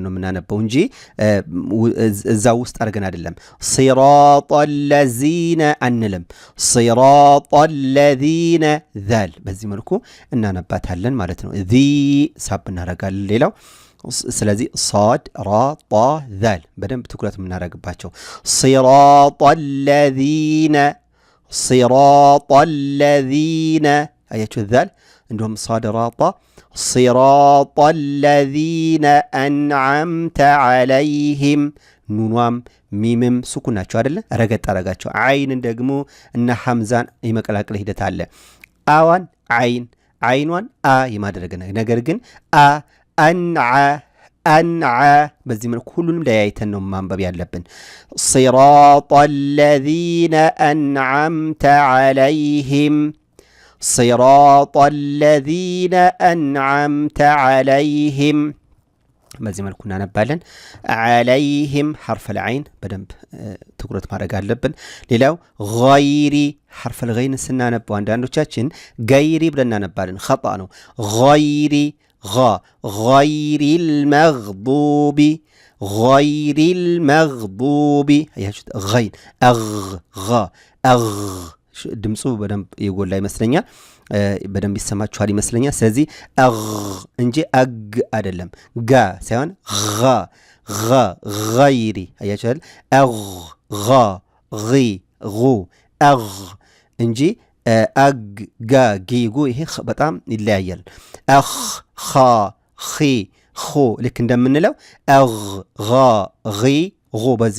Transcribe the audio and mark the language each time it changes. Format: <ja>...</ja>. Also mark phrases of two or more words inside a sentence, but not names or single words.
<am>ነው የምናነበው እንጂ እዛ ውስጥ አድርገን አይደለም።</am> <ar>صراط الذين</ar> <am>አንልም።</am> <ar>صراط الذين</ar> <am>ዛል በዚህ መልኩ እናነባታለን ማለት ነው። ሳብ እናደርጋለን። ሌላው ስለዚህ ሷድ ራ ጣ ዛል በደንብ ትኩረት የምናደርግባቸው ሲራጠ ለዚነ አያችሁ ዛል</am> <ar>عندهم صاد راطة صراط الذين أنعمت عليهم</ar> <am>ኑኗም ሚምም ሱኩን ናቸው አይደለ? ረገጥ አረጋቸው። አይንን ደግሞ እና ሐምዛን የመቀላቀል ሂደት አለ። አዋን አይኗን አ የማድረግ ነገር ግን አንዓ በዚህ መልኩ ሁሉንም ለያይተን ነው ማንበብ ያለብን።</am> <ar>صراط الذين أنعمت عليهم صراط الذين أنعمت عليهم</ar> <am>በዚህ መልኩ እናነባለን።</am> <ar>عليهم حرف العين</ar> <am>በደንብ ትኩረት ማድረግ አለብን። ሌላው</am> <ar>غير حرف الغين</ar> <am>ስናነባው አንዳንዶቻችን ገይሪ ብለን እናነባለን። خطأ ነው።</am> <ar>غير المغضوب</ar> <am>አያችሁት? غين ድምፁ በደንብ የጎላ ይመስለኛል። በደንብ ይሰማችኋል ይመስለኛል። ስለዚህ እንጂ አግ አይደለም። ጋ ሳይሆን ገይሪ አያችኋል? እንጂ አግ ጋ ጊጉ ይሄ በጣም ይለያያል። ልክ እንደምንለው በዚህ</am>